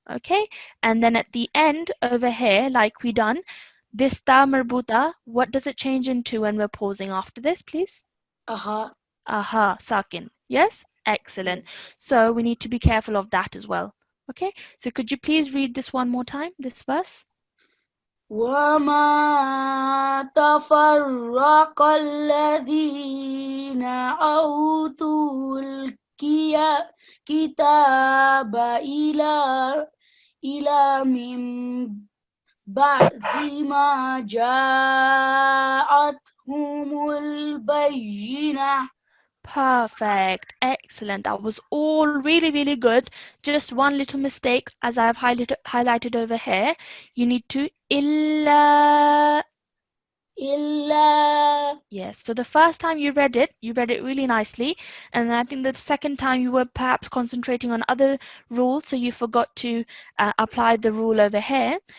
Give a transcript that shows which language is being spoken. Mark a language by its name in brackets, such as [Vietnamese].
[English] Okay, and then at the end over here, like we done, this Taa Marbutah, what does it change into when we're pausing after this, please? Aha. Aha, sakin. Yes, excellent. So we need to be careful of that as well. Okay, so could you please read this one more time, this verse? [Arabic] وما تفرق الذين أوتوا الكتاب إلى من بعد ما جاءتهم البينة. [English] Perfect. Excellent. That was all really, really good. Just one little mistake, as I've highlighted over here. You need to illa. [Arabic] Illa. [English] Yes. So the first time you read it really nicely. And I think the second time you were perhaps concentrating on other rules, so you forgot to apply the rule over here.